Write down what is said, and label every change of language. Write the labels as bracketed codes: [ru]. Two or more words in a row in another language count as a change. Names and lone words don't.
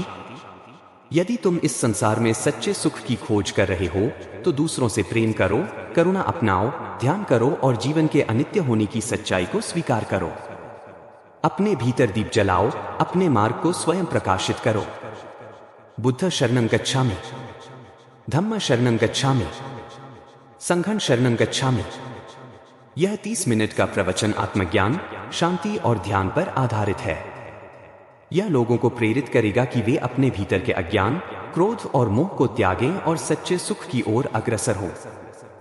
[hi] यदि तुम इस संसार में सच्चे सुख की खोज कर रहे हो तो दूसरों से प्रेम करो, करुणा अपनाओ, ध्यान करो और जीवन के अनित्य होने की सच्चाई को स्वीकार करो। अपने भीतर दीप जलाओ, अपने मार्ग को स्वयं प्रकाशित करो। [pi] बुद्ध शरणं गच्छामि, धम्म शरणं गच्छामि, संघं शरणं गच्छामि। [hi] यह 30 मिनट का प्रवचन आत्मज्ञान, शांति और ध्यान पर आधारित है। यह लोगों को प्रेरित करेगा कि वे अपने भीतर के अज्ञान, क्रोध और मोह को त्यागें और सच्चे सुख की ओर अग्रसर हों।